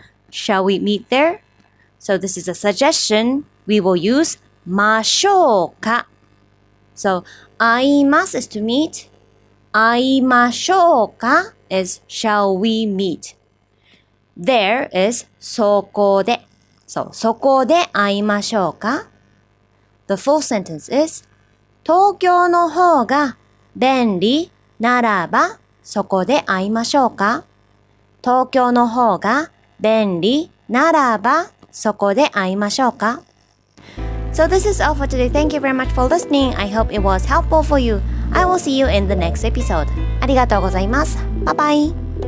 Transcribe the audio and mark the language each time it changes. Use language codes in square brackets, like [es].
[en] Shall we meet there? So this is a suggestion. We will use ましょうか。 So 会います is to meet. 会いましょうか is shall we meet. There is そこで。 [ja] So そこで会いましょうか。 [en] The full sentence is [ja] 東京の方が便利ならばそこで会いましょうか。東京の方が便利ならばそこで会いましょうか。 [en] So this is all for today. Thank you very much for listening. I hope it was helpful for you. I will see you in the next episode. [ja] ありがとうございます。バイバイ。